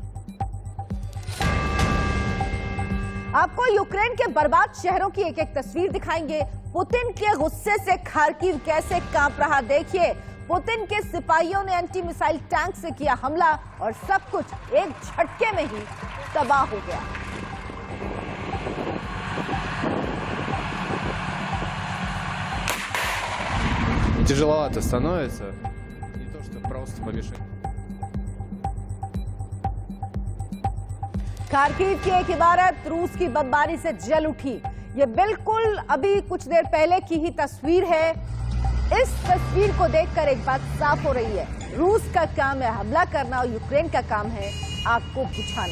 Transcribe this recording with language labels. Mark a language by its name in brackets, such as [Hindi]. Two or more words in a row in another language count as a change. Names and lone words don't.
[Hindi] आपको यूक्रेन के बर्बाद शहरों की एक एक तस्वीर दिखाएंगे। पुतिन के गुस्से से खार्किव कैसे कांप रहा देखिए। पुतिन के सिपाहियों ने [English] anti missile tank [Hindi] से किया हमला और सब कुछ एक झटके में ही तबाह हो गया। [Russian] Тяжеловато становится, не то что просто побежать. [Hindi] खार्किव की एक इमारत रूस की बमबारी से जल उठी। ये बिल्कुल अभी कुछ देर पहले की ही तस्वीर है। इस तस्वीर को देखकर एक बात साफ हो रही है, रूस का काम है हमला करना और यूक्रेन का काम है आग को बुझाना।